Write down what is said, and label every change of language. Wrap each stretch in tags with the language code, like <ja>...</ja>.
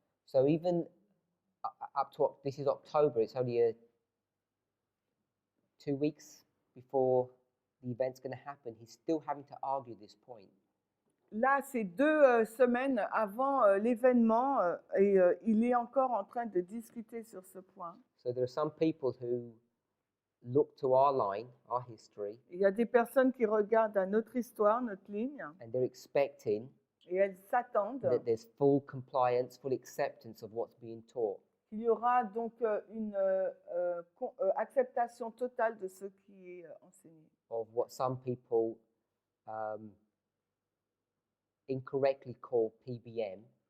<en>So even up to, this is October, it's only 2 weeks before the event's going to happen, he's still having to argue this point.</en> <fr>Là, c'est 2 semaines avant l'événement et il est encore en train de discuter sur ce point.</fr> <en>So there are some people who look to our line, our history,</en> <fr>Il y a des personnes qui regardent à notre histoire, notre ligne,</fr> <en>and they're expecting</en> <fr>et elles s'attendent</fr> <en>that there's full compliance, full acceptance of what's being taught.</en> <fr>qu'il y aura donc une acceptation totale de ce qui est enseigné.</fr> <en>Of what some people incorrectly call PBM,</en>